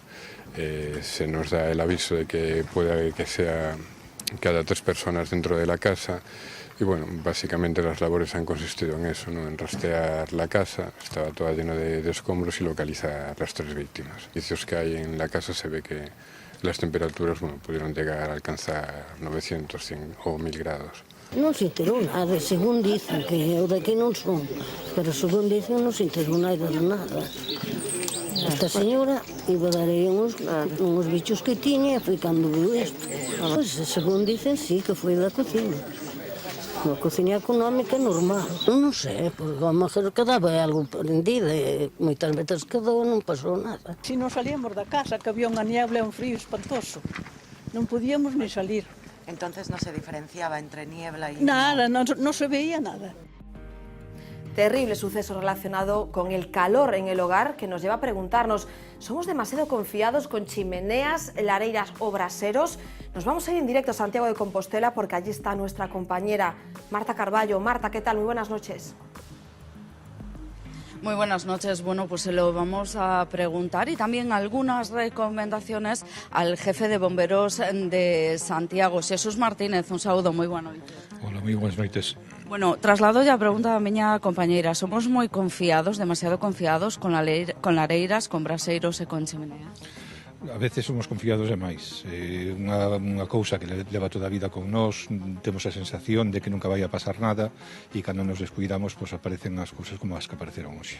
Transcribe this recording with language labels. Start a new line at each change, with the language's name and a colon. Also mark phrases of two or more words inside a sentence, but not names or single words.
Spanish: Se nos da el aviso de que puede que haya 3 personas dentro de la casa y bueno, básicamente las labores han consistido en eso, ¿no? En rastrear la casa, estaba toda llena de escombros y localizar las 3 víctimas. Vicios que hay en la casa se ve que las temperaturas, bueno, pudieron llegar a alcanzar 900, 100 o 1000 grados.
Galician: Non se enterou nada, según dicen, que eu daqui non son, pero según dicen non se enterou nada de nada. Esta señora iba a dar aí uns bichos que tiña e foi cando viu isto. Pois, según dicen, sí, que foi da cocina. Unha cocina económica normal. Non sei, porque
Spanish: a lo mejor
Galician: quedaba algo prendido e moitas veces quedou, non pasou nada. Si non salíamos da casa, que había unha niebla e un frío espantoso. Non podíamos ni salir.
Spanish: Entonces no se diferenciaba entre niebla y... Nada, no se veía nada. Terrible suceso relacionado con el calor en el hogar que nos lleva a preguntarnos, ¿somos demasiado confiados con chimeneas, lareiras o braseros? Nos vamos a ir en directo a Santiago de Compostela porque allí está nuestra compañera Marta Carballo. Marta, ¿qué tal? Muy buenas noches. Muy buenas noches. Bueno, pues se lo vamos a preguntar y también algunas recomendaciones al jefe de bomberos de Santiago, Jesús Martínez.
Galician: Un saúdo, moi boa noite. Hola, moi boas noites. Bueno, traslado ya a pregunta da miña compañeira. Somos moi confiados, demasiado confiados con lareiras, con braseiros e con chimeneas? A veces somos confiados demais. Unha cousa que leva toda a vida con nós, temos a sensación de que nunca vai a pasar nada e cando nos descuidamos, pois aparecen as cousas como as que apareceron hoxe.